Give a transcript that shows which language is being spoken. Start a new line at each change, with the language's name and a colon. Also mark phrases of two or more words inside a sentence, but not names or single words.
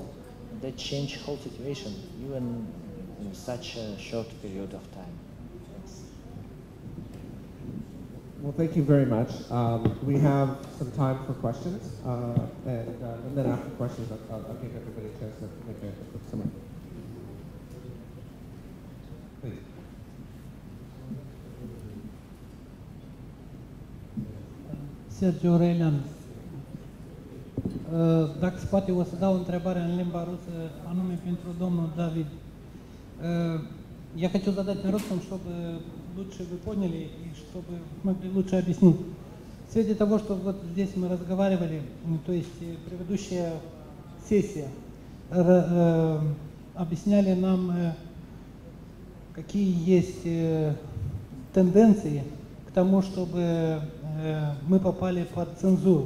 English: And that changed whole situation, even in such a short period of time. Thanks. Well, thank you very much. We have some time for questions, and then after questions, I'll give everybody a chance to make a quick summary. Please. Sergiu Aurelian.
Romanian: Dacă se poate, o să dau o întrebare în limba rusă, anume pentru domnul David.
Russian: Я хочу задать на русском, чтобы лучше вы поняли и чтобы могли лучше объяснить. В свете того, что вот здесь мы разговаривали, то есть предыдущая сессия, объясняли нам, какие есть тенденции к тому, чтобы мы попали под цензуру.